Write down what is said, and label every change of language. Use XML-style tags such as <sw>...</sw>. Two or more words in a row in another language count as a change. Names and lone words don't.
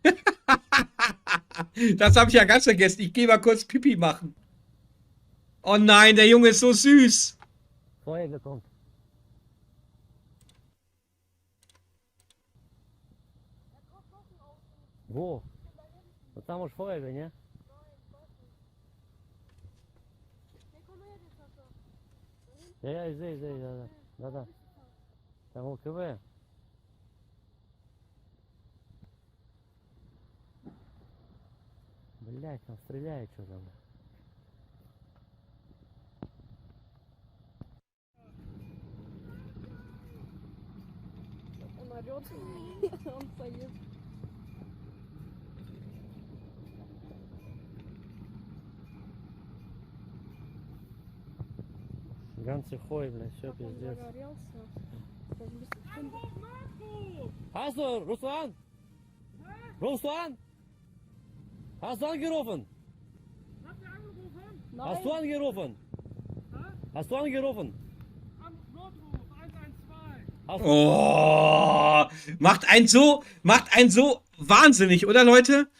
<de>Das habe ich ja ganz vergessen. Ich gehe mal kurz Pipi machen. Oh nein, der Junge ist so süß. Feuerwehr kommt. Wo?</de> <ru>Вот там уж Feuerwehr, ne?</ru> <de>Nee, komm her, jetzt Sascha.</de> <ru>Я здесь, да. Там ЛКВ. Блять, там стреляет что-то. Immer орёт. Он стоит.</ru> <de>Ganze Heu,</de> <ru>блядь, все Он пиздец. загорелся. Сейчас быстро-</ru> <de>Hast du, Russland? Russland? Hast du angerufen? Habt ihr angerufen? Hast du angerufen? Hast du angerufen? Am Notruf 112. Hast Oh, macht einen so wahnsinnig, oder Leute?</de>